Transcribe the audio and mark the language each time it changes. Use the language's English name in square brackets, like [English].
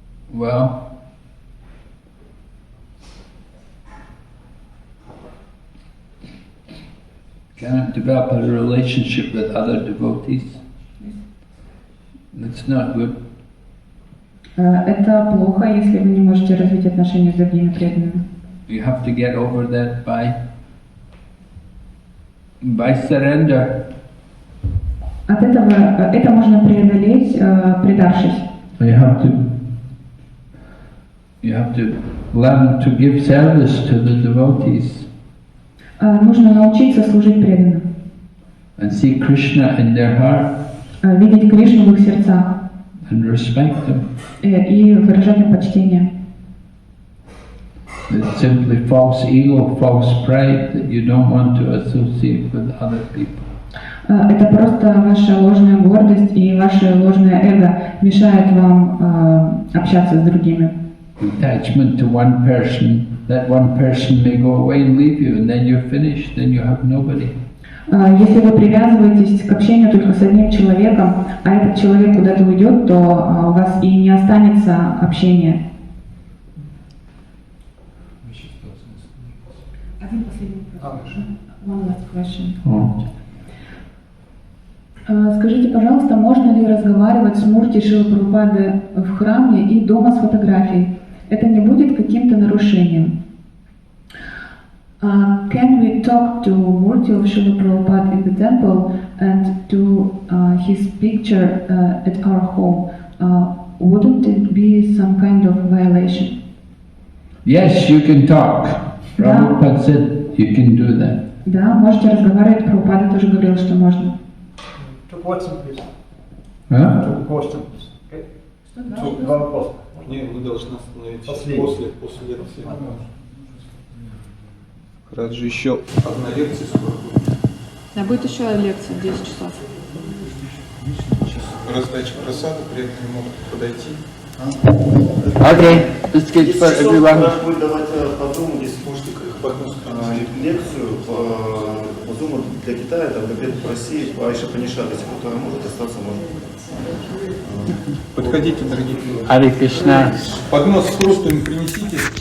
[English] Well, cannot develop a relationship with other devotees. That's not good. [Russian] Это плохо, если вы не можете развить отношения с другими преданными. [English] You have to get over that by surrender. [Russian] От этого это можно преодолеть, предавшись. [English] You have to learn to give service to the devotees. [Russian] Нужно научиться служить преданным. [English] And see Krishna in their heart. [Russian] Видеть Кришну в их сердцах. [English] And respect them. [Russian] И выражать им почтение. [English] It's simply false ego, false pride that you don't want to associate with other people. [Russian] Это просто ваша ложная гордость и ваше ложное эго мешает вам общаться с другими. [English] Attachment to one person, that one person may go away and leave you, and then you're finished, then you have nobody. [Russian] Если вы привязываетесь к общению только с одним человеком, а этот человек куда-то уйдет, то у вас и не останется общения. Один последний вопрос. [English] One last question. [Russian] Скажите, пожалуйста, можно ли разговаривать с Мурти Шрилы Прабхупады в храме и дома с фотографией? Это не будет каким-то нарушением? [English] Can we talk to Murti of Srila Prabhupada in the temple and to his picture at our home? Wouldn't it be some kind of violation? Yes, you can talk. Prabhupada said you can do that. [Russian] Да, можете разговаривать. Прабхупада тоже говорил, что можно. [English] Two questions, please. Huh? Two questions. Okay. [Russian] Два вопроса. Не, мы должны остановиться Последний. после этого. Раз же еще одна лекция скоро будет. Да, будет еще лекция в 10 часов. Раздача просада, при этом не могут подойти. [English] Okay, let's get for everyone. [Russian] Будет давать по Zoom, если можете, лекцию по Zoom для Китая, там где-то по России, по Айша Панишат, если кто-то может остаться, может. Подходите, дорогие. [Sanskrit] Hare Krishna. [Russian] Поднос с хрустом принесите.